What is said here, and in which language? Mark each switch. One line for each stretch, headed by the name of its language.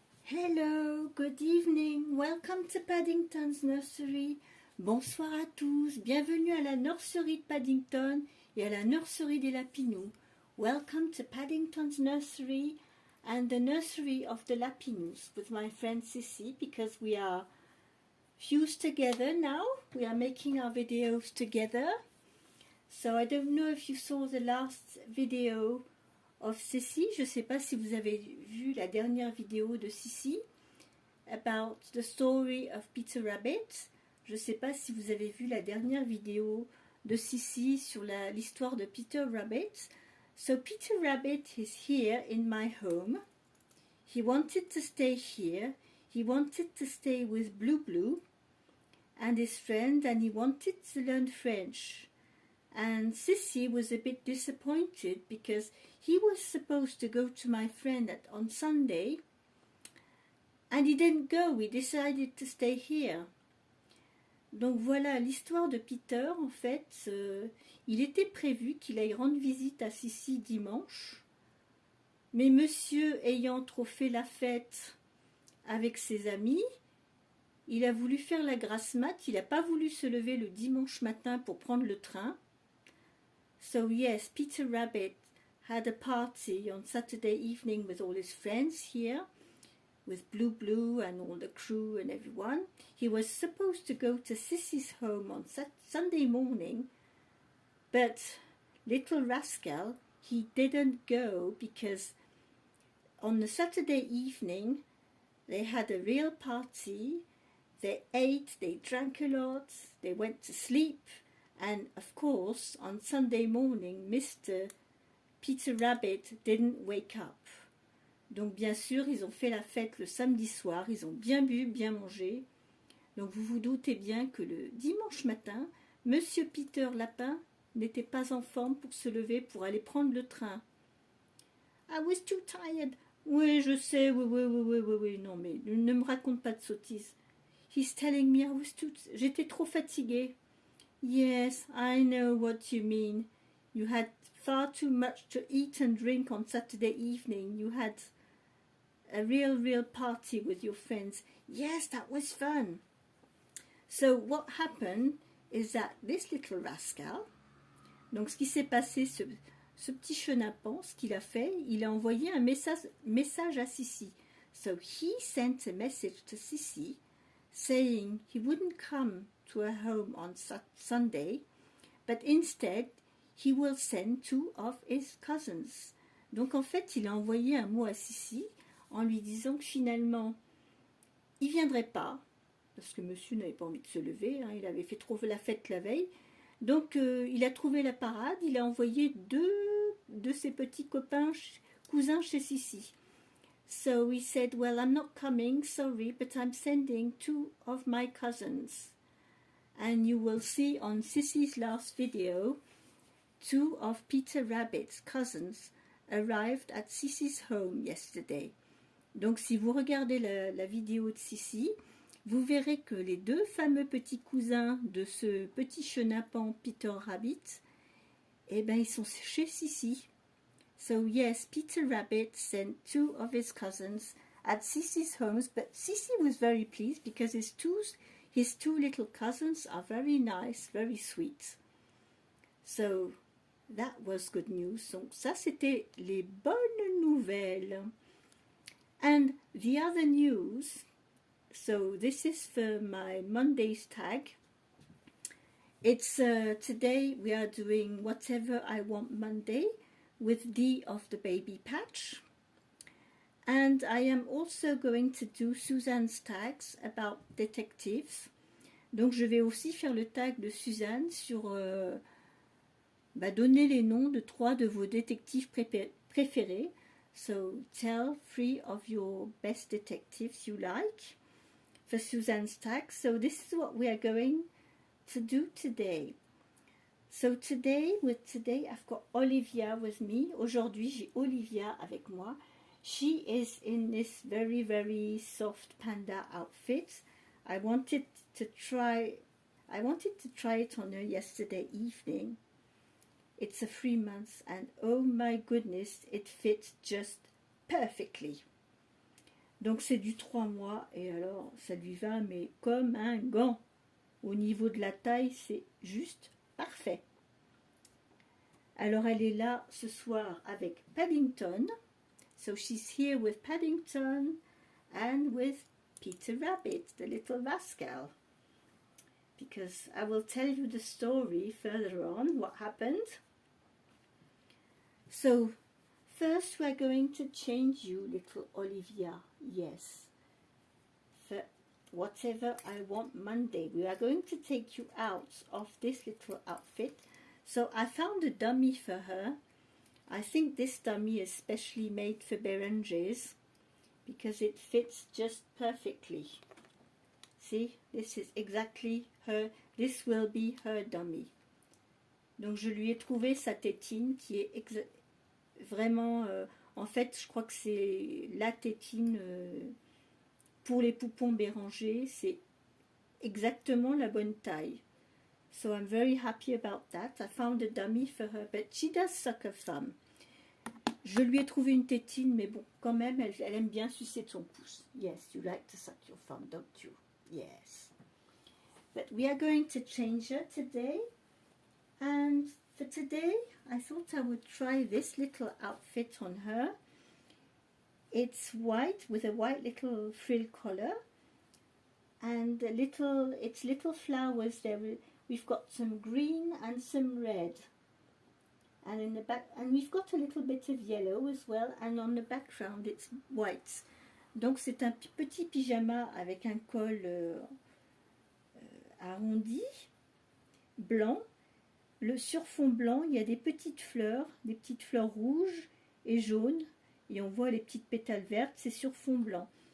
English: Hello, good evening, welcome to Paddington's Nursery.
French: Bonsoir à tous, bienvenue à la nurserie de Paddington et à la nurserie des Lapinous.
English: Welcome to Paddington's Nursery and the nursery of the Lapinous with my friend Sissy, because we are fused together now. We are making our videos together. So I don't know if you saw the last video of Sissy.
French: Je ne sais pas si vous avez vu la dernière vidéo de Sissy
English: about the story of Peter Rabbit.
French: Je ne sais pas si vous avez vu la dernière vidéo de Sissy sur l'histoire de Peter Rabbit.
English: So Peter Rabbit is here in my home. He wanted to stay here. He wanted to stay with Blue Blue and his friend, and he wanted to learn French. And Sissy was a bit disappointed because he was supposed to go to my friend on Sunday, and he didn't go. He decided to stay here.
French: Donc voilà l'histoire de Peter. En fait, il était prévu qu'il aille rendre visite à Sissy dimanche, mais monsieur ayant trop fait la fête avec ses amis, il a voulu faire la grasse mat. Il n'a pas voulu se lever le dimanche matin pour prendre le train.
English: So yes, Peter Rabbit had a party on Saturday evening with all his friends here, with Blue Blue and all the crew and everyone. He was supposed to go to Sissy's home on Sunday morning, but little rascal, he didn't go because on the Saturday evening they had a real party. They ate, they drank a lot, they went to sleep. And of course, on Sunday morning, Mr. Peter Rabbit didn't wake up.
French: Donc bien sûr, ils ont fait la fête le samedi soir, ils ont bien bu, bien mangé. Donc vous vous doutez bien que le dimanche matin, Monsieur Peter Lapin n'était pas en forme pour se lever pour aller prendre le train.
English: I was too tired.
French: Oui, je sais, oui, non mais ne me raconte pas de sottises.
English: He's telling me
French: j'étais trop fatiguée.
English: Yes, I know what you mean. You had far too much to eat and drink on Saturday evening. You had a real party with your friends. Yes, that was fun. So what happened is that this little rascal,
French: donc ce qui s'est passé, ce petit chenapan, ce qu'il a fait, il a envoyé un message à Sissy.
English: So he sent a message to Sissy saying he wouldn't come to her home on Sunday, but instead he will send two of his cousins.
French: Donc en fait, il a envoyé un mot à Sissy en lui disant que finalement, il viendrait pas, parce que monsieur n'avait pas envie de se lever, il avait fait trop la fête la veille. Donc il a trouvé la parade, il a envoyé deux de ses petits cousins chez Sissy.
English: So he said, well, I'm not coming, sorry, but I'm sending two of my cousins. And you will see on Sissy's last video, two of Peter Rabbit's cousins arrived at Sissy's home yesterday.
French: Donc si vous regardez la vidéo de Sissy, vous verrez que les deux fameux petits cousins de ce petit chenapan Peter Rabbit, eh ben ils sont chez Sissy.
English: So yes, Peter Rabbit sent two of his cousins at Sissy's homes, but Sissy was very pleased because his two little cousins are very nice, very sweet. So that was good news.
French: Donc ça c'était les bonnes nouvelles.
English: And the other news, so this is for my Monday's tag. It's today we are doing Whatever I Want Monday with Dee of the Baby Patch. And I am also going to do Suzanne's tags about detectives.
French: Donc je vais aussi faire le tag de Suzanne sur donner les noms de 3 de vos détectives préférés.
English: So tell 3 of your best detectives you like for Suzanne's tag. So this is what we are going to do today. So today I've got Olivia with me.
French: Aujourd'hui j'ai Olivia avec moi.
English: She is in this very soft panda outfit. I wanted to try it on her yesterday evening. It's a 3 months and oh my goodness, it fits just perfectly.
French: Donc c'est du 3 mois et alors ça lui va mais comme un gant. Au niveau de la taille, c'est juste parfait. Alors elle est là ce soir avec Paddington.
English: So she's here with Paddington and with Peter Rabbit, the little rascal. Because I will tell you the story further on, what happened. So first we're going to change you, little Olivia. Yes. For whatever I want Monday. We are going to take you out of this little outfit. So I found a dummy for her. I think this dummy is specially made for Berengers because it fits just perfectly. See, this is exactly her, this will be her dummy.
French: Donc je lui ai trouvé sa tétine qui est vraiment, en fait je crois que c'est la tétine pour les poupons Béranger, c'est exactement la bonne taille.
English: So I'm very happy about that. I found a dummy for her, but she does suck her thumb.
French: Je lui ai trouvé une tétine, mais bon, quand même, elle aime bien sucer de son pouce.
English: Yes, you like to suck your thumb, don't you? Yes. But we are going to change her today. And for today, I thought I would try this little outfit on her. It's white with a white little frill collar. And it's little flowers there. We've got some green and some red, and in the back, and we've got a little bit of yellow as well. And on the background, it's white.
French: Donc c'est un petit pyjama avec un col arrondi, blanc. Sur fond blanc, il y a des petites fleurs rouges et jaunes, et on voit les petites pétales vertes. C'est sur fond blanc.